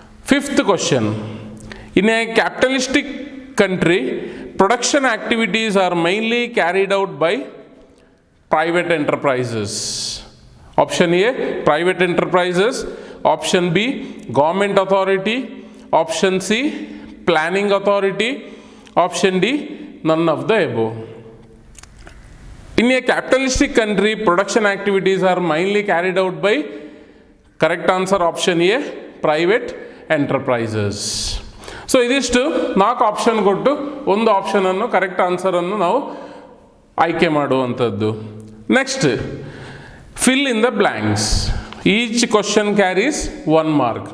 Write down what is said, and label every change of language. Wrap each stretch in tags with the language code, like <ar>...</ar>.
<en>Fifth question, in a capitalistic country production activities are mainly carried out by private enterprises. Option A private enterprises, option B government authority, option C planning authority, option D none of the above. In a capitalistic country, production activities are mainly carried out by, correct answer option A, private enterprises.</en> <kn>So ಇದಿಷ್ಟು 4 option ಕೊಟ್ಟು ಒಂದು ಆಪ್ಷನನ್ನು correct ಆನ್ಸರನ್ನು ನಾವು ಆಯ್ಕೆ ಮಾಡುವಂಥದ್ದು.</kn> <en>Next, fill in the blanks. Each question carries 1 mark.</en>